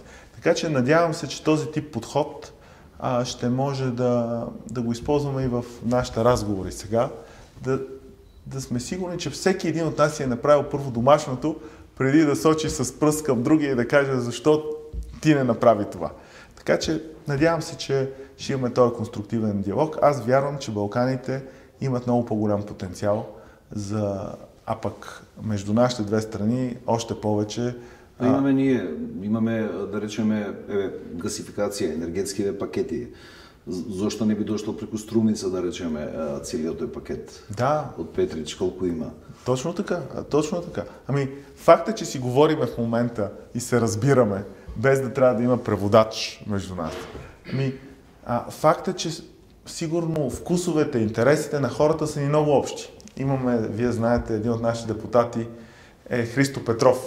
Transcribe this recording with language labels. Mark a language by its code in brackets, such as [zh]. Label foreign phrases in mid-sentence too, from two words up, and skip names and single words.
[bg] Така че надявам се, че този тип подход ще може да го използваме и в нашите разговори сега, да сме сигурни, че всеки един от нас е направил първо домашното, преди да сочи с пръст към другия и да каже защо ти не направи това. Така че надявам се, че ще имаме този конструктивен диалог. Аз вярвам, че Балканите имат много по-голям потенциал а пък между нашите две страни още повече. Имаме, [mk] да речеме, гасификација, енергетските пакети. Зошто не би дошло преку Струмица, да речеме, целиот тој пакет? Да. Од Петрич, колку има? [bg] Точно така. Факта, че си говориме в момента и се разбираме, без да трябва да има преводач между нас. Факта, че сигурно вкусовете, интересите на хората са ни много общи. Имаме, вие знаете, един от нашите депутати е Христо Петров.